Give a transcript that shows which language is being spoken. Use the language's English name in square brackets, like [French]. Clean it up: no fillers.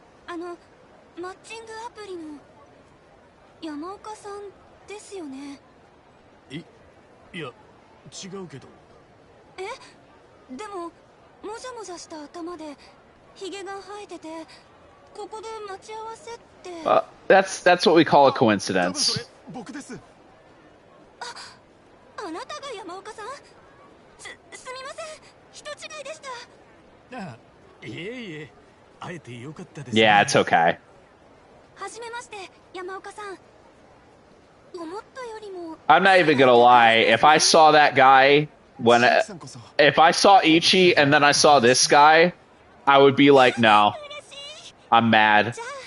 [Japanese] マッチングアプリの山岡さんですよね。いや、違うけど。え？でももじゃもじゃした頭でひげが生えてて、ここで待ち合わせって。 [English] That's what we call a coincidence. [Japanese] 僕です。あなたが山岡さん？すみません、人違いでした。あ、いえいえ、会えてよかったです。 [English] Yeah, it's okay. [Japanese] はじめまして、山岡さん。思ったよりも。 [English] I'm not even gonna lie. If I saw that guy if I saw Ichi and then I saw this guy, I would be like, no, I'm mad.